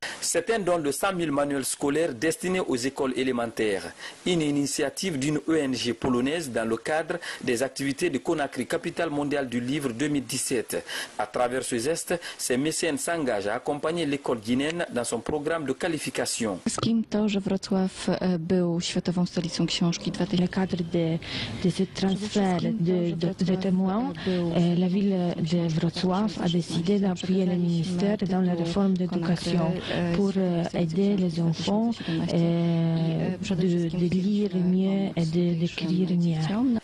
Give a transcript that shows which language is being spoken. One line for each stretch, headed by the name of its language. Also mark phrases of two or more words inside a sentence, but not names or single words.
French: C'est un don de 100 000 manuels scolaires destinés aux écoles élémentaires. Une initiative d'une ONG polonaise dans le cadre des activités de Conakry, capitale mondiale du livre 2017. À travers ce geste, ces mécènes s'engagent à accompagner l'école guinéenne dans son programme de qualification.
Polish: To, że Wrocław był światową stolicą książki,
French: le cadre de ce transfert de témoins, la ville de Wrocław a décidé d'appuyer le ministère dans la réforme d'éducation pour aider les enfants de lire mieux et d'écrire mieux.